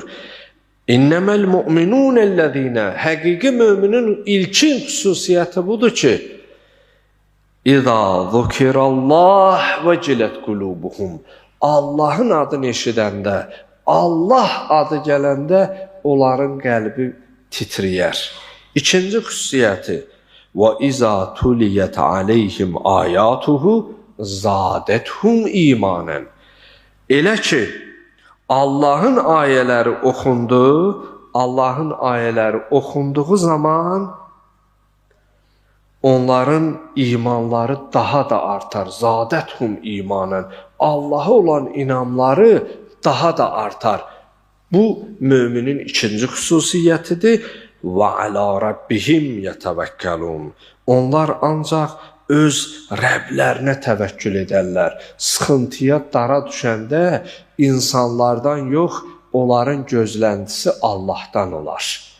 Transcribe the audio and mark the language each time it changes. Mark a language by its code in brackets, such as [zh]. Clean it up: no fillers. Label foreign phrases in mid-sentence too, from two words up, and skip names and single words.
[ar] إنما المؤمنون الذين. [az] Həqiqi müminin ilkin xüsusiyyəti budur ki, [ar] إذا ذكر الله وجلت قلوبهم. [az] Allahın adını eşidəndə, Allah adı gələndə onların qəlbi titriyər. İkinci xüsusiyyəti [ar] وَإِذَا تُلِيَتْ عَلَيْهِمْ آيَاتُهُ زَادَتْهُمْ إِيمَانًا. [az] Elə ki, Allahın ayələri oxunduğu zaman onların imanları daha da artar. [ar] زَادَتْهُمْ إِيمَانًا. [az] Allah'a olan inamları daha da artar. Bu, müminin ikinci xüsusiyyətidir. [ar] وَعَلَى رَبِّهِمْ يَتَوَكَّلُونَ. [az] Onlar ancaq öz Rəblərinə təvəkkül edərlər. Sıxıntıya, dara düşəndə insanlardan yox, onların gözləntisi Allahdan olar.